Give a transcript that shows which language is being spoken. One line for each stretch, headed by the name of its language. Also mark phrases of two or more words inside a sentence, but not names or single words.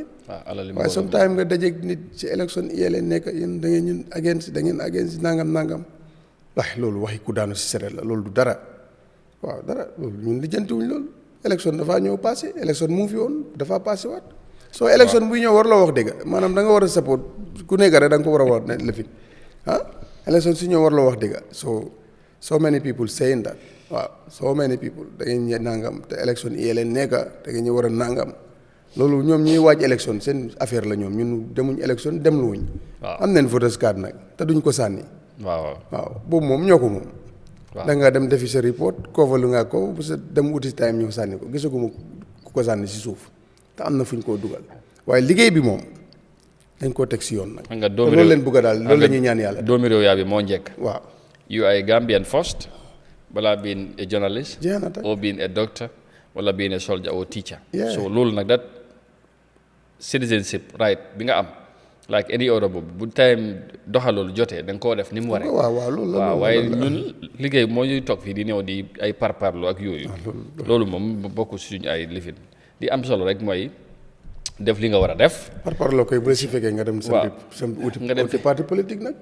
Wolof: waaye sometime nga dajeeg nit ci élection yee leen nekk yéen da ngeen against nangam waaye loolu waxi ku daanu si seret la loolu du dara waaw dara loolu ñun lijjantiwuñ loolu élection dafaa ñëw passé élection mu ngi fi woon dafaa passé waat soo élection buy ñëw war la wax dëgg maanaam da nga war a support ku nekk rek da nga ko war a wax ne lëfin élection su ñëw war la wax dëgg
English: so many people saying that
Wolof: waaw
English: so many people
Wolof: da ngeen nangam te élection yee leen nekka da ngeen ñu war a nangam loolu ñoom ñuy waaj élection seen affaire la ñoom ñun demuñ élection demluwuñ. am nañ
English: voters card
Wolof: nag te duñ ko sànni. waaw boobu moom ñoo ko moom. da nga dem defi sa report koofalu nga ko bu sa dem uti time ñëw sànni ko gisaguma ku ko sànni si suuf te am na fuñ koo dugal waaye liggéey bi moom dañ koo teg si yoon nag. nga loolu leen bëgg a daal loolu la ñuy ñaan yàlla. doomi réew yaa bi moo njëkk. waaw
English: you are a Gambian first. wala being a journalist or being a doctor wala being a soldier or teacher.
Wolof: So loolu nag
English: that citizenship right
Wolof: bi nga am
English: like any other
Wolof: boobu bu time doxaloolu jotee da nga koo def ni mu waree. waaw waaye ñun liggéey moo ñuy toog fii di ñëw di ay parparlo ak yooyu. loolu moom bokk suñu ay lifin di am solo rek mooy def li nga war a def. parparlo koy bu la si fekkee nga dem. nga dem uti
French: parti politique
Wolof: nag.